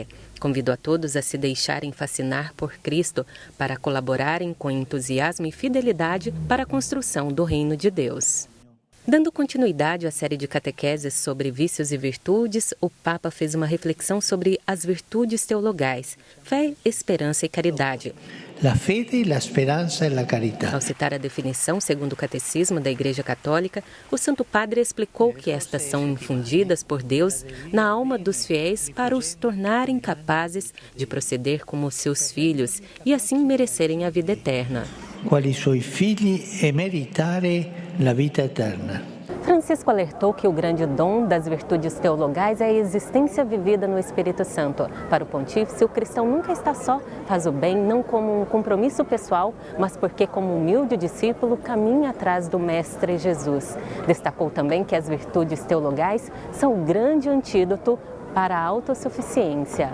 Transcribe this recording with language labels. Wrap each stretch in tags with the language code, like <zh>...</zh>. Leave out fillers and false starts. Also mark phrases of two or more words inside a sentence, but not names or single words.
<pt>Convido a todos a se deixarem fascinar por Cristo para colaborarem com entusiasmo e fidelidade para a construção do reino de Deus. Dando continuidade à série de catequeses sobre vícios e virtudes, o Papa fez uma reflexão sobre as virtudes teologais, fé, esperança e caridade.</pt> <it>La fede, la speranza e la carità.</it> <pt>Ao citar a definição segundo o Catecismo da Igreja Católica, o Santo Padre explicou que estas são infundidas por Deus na alma dos fiéis para os tornarem capazes de proceder como seus filhos e assim merecerem a vida eterna.</pt> <it>Quali suoi figli e meritare la vita eterna.</it> <pt>Francisco alertou que o grande dom das virtudes teologais é a existência vivida no Espírito Santo. Para o pontífice, o cristão nunca está só, faz o bem não como um compromisso pessoal, mas porque como humilde discípulo caminha atrás do Mestre Jesus. Destacou também que as virtudes teologais são o grande antídoto para a autossuficiência.</pt>